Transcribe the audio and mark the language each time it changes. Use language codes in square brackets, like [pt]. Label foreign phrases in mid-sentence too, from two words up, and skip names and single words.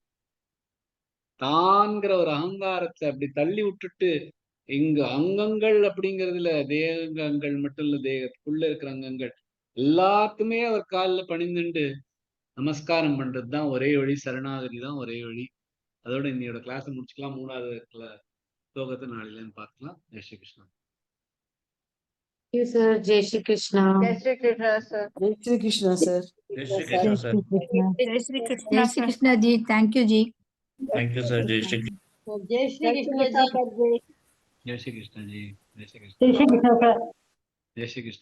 [ta] தான்கிற ஒரு அகங்காரத்தை அப்படி தள்ளி விட்டுட்டு, இங்க அங்கங்கள் அப்படிங்கிறதுல தேகங்கள் மட்டும் இல்ல, தேகத்துக்குள்ள இருக்கிற அங்கங்கள் எல்லாத்துமே அவர் காலில் பணிந்துண்டு நமஸ்காரம் பண்றதுதான் ஒரே வழி. சரணாகதி தான் ஒரே வழி. அதோட இன்னையோட கிளாஸ் முடிச்சுக்கலாம். 3வது ஸ்லோகத்தை நாளையிலன்னு பார்க்கலாம். ஜெய் ஸ்ரீ கிருஷ்ணா. சார். ஜெய் ஸ்ரீ கிருஷ்ணா. [hi] जय श्री कृष्ण, sir. जय श्री कृष्ण, sir. जय श्री कृष्ण, sir. जय श्री कृष्णा जी, [en] thank you जी. Thank you, sir. [hi] जय श्री जय श्री कृष्ण जी। जय श्री कृष्ण जी। जय श्री कृष्ण। जय श्री कृष्ण सर। जय श्री कृष्ण।